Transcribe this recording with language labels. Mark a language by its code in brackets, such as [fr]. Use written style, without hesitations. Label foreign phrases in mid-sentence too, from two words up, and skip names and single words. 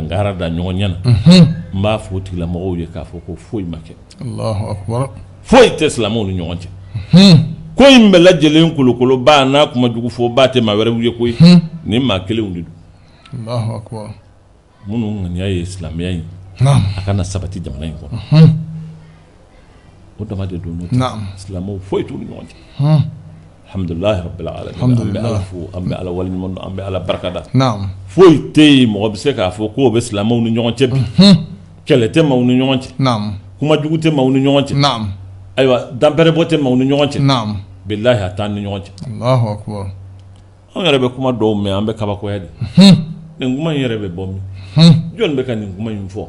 [bm] ngara da ɲɔgɔn ɲɛ na n b'a fɔ o tigilamɔgɔw ye k'a fɔ ko foyi ma kɛ foyi tɛ silamɛw ni ɲɔgɔn cɛ ko in bɛɛ lajɛlen kolokoloba n'a kuma jugu fɔ ba tɛ maa wɛrɛw ye koyi ni maa kelenw de don minnu ŋaniya ye silamɛya in a kana sabati jamana in kɔnɔ o dama de don n'o tɛ silamɛw foyi t'u ni ɲɔgɔn cɛ [ar] الحمد لله رب العالمين [bm] Alhamdulillah. an bɛ ala waliɲuman dɔn an bɛ ala barikada naam foyi tɛ yen mɔgɔ bɛ se k'a fɔ k'o bɛ silamɛw ni ɲɔgɔn cɛ bi kɛlɛ tɛ maaw ni ɲɔgɔn cɛ naam kuma jugu tɛ maaw ni ɲɔgɔn cɛ naam ayiwa danpɛrɛbɔ tɛ maaw ni ɲɔgɔn cɛ naam bilahi a t'an ni ɲɔgɔn cɛ [ar] الله أكبر [bm] anw yɛrɛ bɛ kuma dɔw mɛn an bɛ kabakoya de nin kuma in yɛrɛ bɛ bɔ min jɔn bɛ ka nin kuma in fɔ